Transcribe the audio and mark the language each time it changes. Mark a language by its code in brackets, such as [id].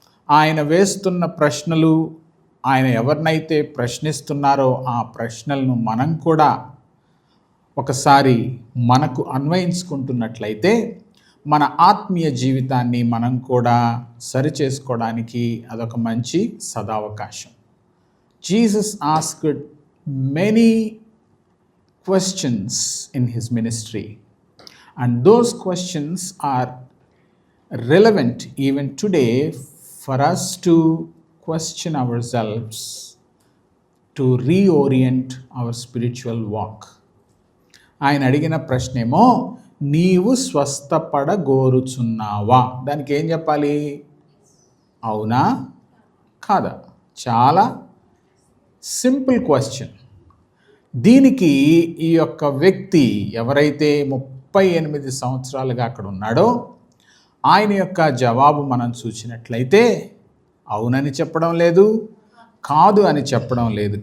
[te] ఆయన వేస్తున్న ప్రశ్నలు, ఆయన ఎవరినైతే ప్రశ్నిస్తున్నారో ఆ ప్రశ్నలను మనం కూడా ఒకసారి మనకు అన్వయించుకుంటున్నట్లయితే మన ఆత్మీయ జీవితాన్ని మనం కూడా సరిచేసుకోవడానికి అదొక మంచి సదావకాశం. [en] Jesus asked many questions in his ministry and those questions are relevant even today for us to question ourselves, to reorient our spiritual walk. [te] ఆయన అడిగిన ప్రశ్నేమో, నీవు స్వస్థపడగోరుచున్నావా? దానికి ఏం చెప్పాలి? అవునా కాదా? చాలా సింపుల్ క్వశ్చన్. దీనికి ఈ యొక్క వ్యక్తి ఎవరైతే 38 సంవత్సరాలుగా అక్కడ ఉన్నాడో ఆయన యొక్క జవాబు మనం చూసినట్లయితే అవునని చెప్పడం లేదు, కాదు అని చెప్పడం లేదు.